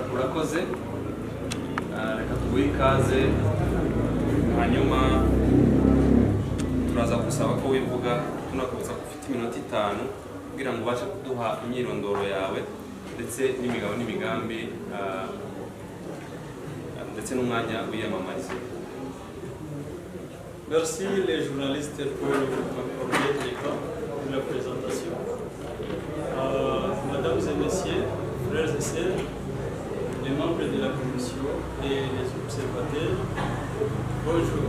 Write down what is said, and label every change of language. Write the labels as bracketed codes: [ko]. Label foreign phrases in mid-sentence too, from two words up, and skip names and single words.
[rw] murakoze reka tuguhe ikaze hanyuma turaza gusaba ko wivuga tunakubutsa ko ufite iminota 5 kugira ngo ubashe kuduha imyirondoro yawe ndetse n'imigabo n'imigambi ndetse n'umwanya wiyamamariza. [fr] Merci les journalistes pour m'accorder le temps de la présentation. Mesdames et messieurs, frères et sœurs, les membres de la commission et les observateurs, bonjour.